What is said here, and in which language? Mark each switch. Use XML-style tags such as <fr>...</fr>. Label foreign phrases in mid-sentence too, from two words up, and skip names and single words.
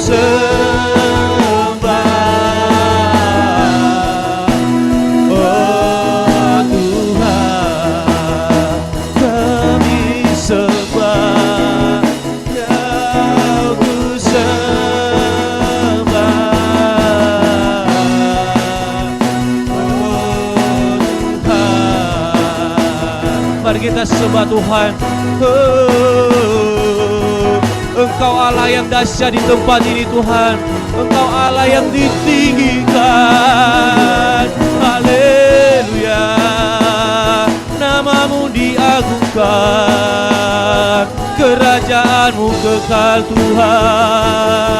<id>sembah, oh Tuhan, kami sembah Kau, ku sembah, oh Tuhan. Mari kita sembah Tuhan. Oh, Engkau Allah yang dahsyat di tempat ini Tuhan. Engkau Allah yang ditinggikan. Haleluya, namamu diagungkan, kerajaanmu kekal Tuhan.</id>